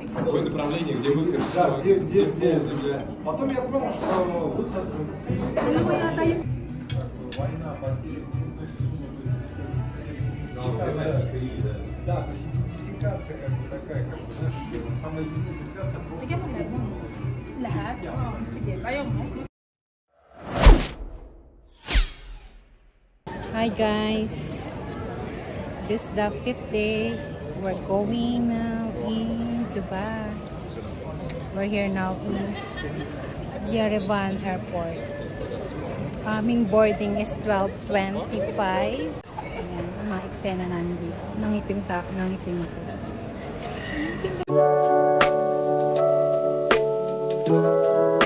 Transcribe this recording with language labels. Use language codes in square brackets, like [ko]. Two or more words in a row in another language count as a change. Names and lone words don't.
[ru] какое направление, где выход, Да, где земля. Потом я понял, что выход... Война, потери, да, то есть идентификация как бы такая, как бы, знаешь, самая идентификация просто... [tl] Bigyan mo meron. Lahat? Sige, ayaw mo. [en] Hi guys, this is the 5th day. We're going now in Dubai. We're here now in Yerevan Airport. Aming boarding is 12:25. [tl] Ayan, ang mga eksena namin dito. Nangitim ko.